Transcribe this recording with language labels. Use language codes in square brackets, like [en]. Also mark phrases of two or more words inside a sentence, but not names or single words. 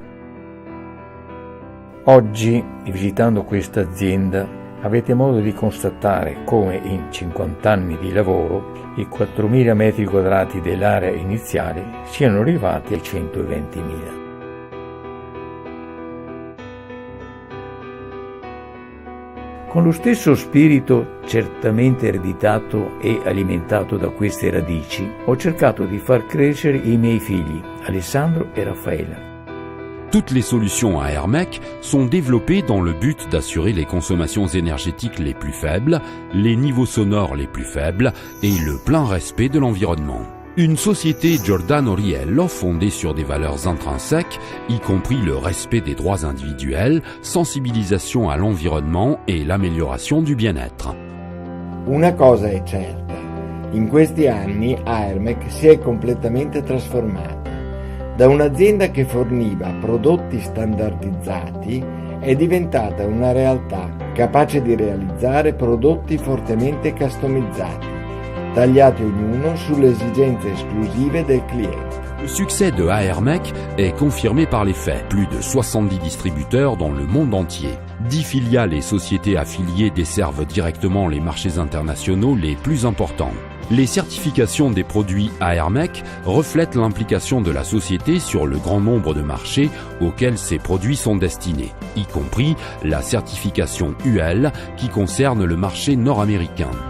[it] Oggi, visitando questa azienda, avete modo di constatare come in 50 anni di lavoro i 4.000 metri quadrati dell'area iniziale siano arrivati ai 120.000. Con lo stesso spirito certamente ereditato e alimentato da queste radici, ho cercato di far crescere i miei figli, Alessandro e Raffaella. [fr] Toutes les solutions à Aermec sont développées dans le but d'assurer les consommations énergétiques les plus faibles, les niveaux sonores les plus faibles et le plein respect de l'environnement. Une société Giordano Riello fondée sur des valeurs intrinsèques, y compris le respect des droits individuels, sensibilisation à l'environnement et l'amélioration du bien-être. [it] Una cosa è certa, in questi anni Aermec si è completamente trasformata. Da un'azienda che forniva prodotti standardizzati è diventata una realtà capace di realizzare prodotti fortemente customizzati, tagliati ognuno sulle esigenze esclusive del cliente. [fr] Le succès de Aermec est confirmé par les faits. Plus de 70 distributeurs dans le monde entier. 10 filiales et sociétés affiliées desservent directement les marchés internationaux les plus importants. Les certifications des produits Aermec reflètent l'implication de la société sur le grand nombre de marchés auxquels ces produits sont destinés, y compris la certification UL qui concerne le marché nord-américain.